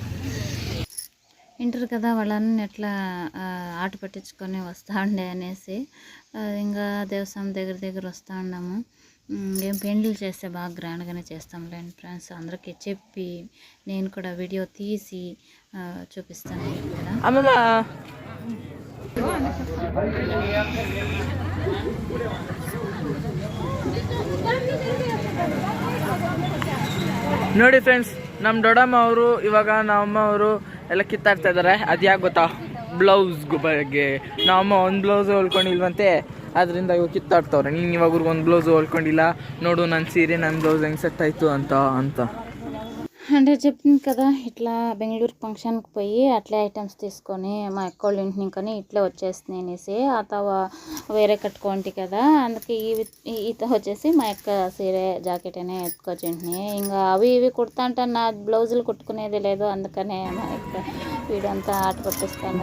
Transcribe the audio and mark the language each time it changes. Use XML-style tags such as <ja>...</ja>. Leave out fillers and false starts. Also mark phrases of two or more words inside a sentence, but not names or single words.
<te>వింటారు కదా వాళ్ళని ఎట్లా ఆట పట్టించుకొని వస్తూ ఉండే అనేసి. ఇంకా దేవస్థానం దగ్గర వస్తూ ఉన్నాము. ఏం పెండ్లు చేస్తే బాగా గ్రాండ్గానే చేస్తాంలేండి ఫ్రెండ్స్. అందరికీ చెప్పి నేను కూడా వీడియో తీసి చూపిస్తాను కూడా.</te> <kn>ನೋಡಿ ಫ್ರೆಂಡ್ಸ್, ನಮ್ಮ ದೊಡ್ಡಮ್ಮ ಅವರು ಇವಾಗ ನಮ್ಮಮ್ಮ ಅವರು ಎಲ್ಲ ಕಿತ್ತಾಡ್ತಾ ಇದ್ದಾರೆ. ಅದು ಯಾಕೆ ಗೊತ್ತಾ, ಬ್ಲೌಸ್ ಬಗ್ಗೆ. ನಮ್ಮಮ್ಮ ಒಂದು ಬ್ಲೌಸ್ ಹೊಲ್ಕೊಂಡಿಲ್ವಂತೆ, ಅದರಿಂದ ಇವಾಗ ಕಿತ್ತಾಡ್ತವ್ರೆ. ನೀನು ಇವಾಗ ಒಂದು ಬ್ಲೌಸ್ ಹೊಲ್ಕೊಂಡಿಲ್ಲ ನೋಡು, ನನ್ನ ಸೀರೆ ನನ್ನ ಬ್ಲೌಸ್ ಹೆಂಗೆ ಸೆಟ್ ಆಯಿತು ಅಂತ</kn> <te>అంటే చెప్పింది కదా, ఇట్లా బెంగళూరు ఫంక్షన్కి పోయి అట్లే ఐటమ్స్ తీసుకొని మా అక్కోళ్ళ ఇంటి నుంచి ఇట్లా వచ్చేస్తున్నాయి అనేసి. అతవ వేరే కట్టుకోండి కదా, అందుకే ఈత వచ్చేసి మా యొక్క సీరే జాకెట్ అనే ఎత్తుకొచ్చింటిని. ఇంకా అవి ఇవి కుడతా అంటే నా బ్లౌజులు కుట్టుకునేది లేదు, అందుకనే మా యొక్క వీడంతా ఆట పట్టిస్తాను.</te>